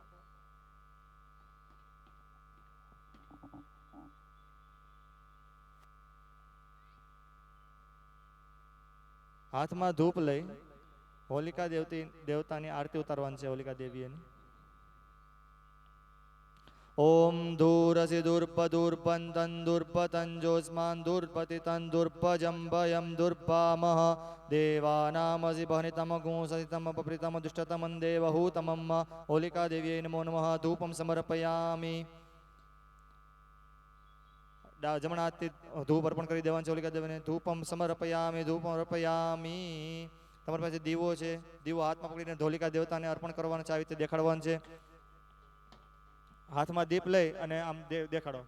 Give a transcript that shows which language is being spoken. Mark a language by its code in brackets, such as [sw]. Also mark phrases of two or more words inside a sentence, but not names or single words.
[gu] હાથમાં ધૂપ લઈ હોલિકા દેવતાની આરતી ઉતારવાની છે હોલિકા દેવીની [sa] ओम धूरसि दूर्पदूर्पं तन्दूर्पतञ्जोस्मान् दूर्पतितं दूर्पजम्बयं दूर्पामः देवानामसि बहनितमगुंससितमपप्रीतम दुष्टतमं देवहूतमं होलिका देव्यै नमो नमः धूपं समर्पयामि [gu] જમણા હાથથી ધૂપ અર્પણ કરી દેવાનું છે હોલિકા દેવીને [sa] ધૂપમ સમર્પયામિ [gu] તમારી પાસે દીવો છે, દીવો હાથમાં પકડીને ધોલિકા દેવતાને અર્પણ કરવાનો છે, આવી રીતે દેખાડવાનું છે. હાથમાં દીપ લઈ અને આમ દેખાડો.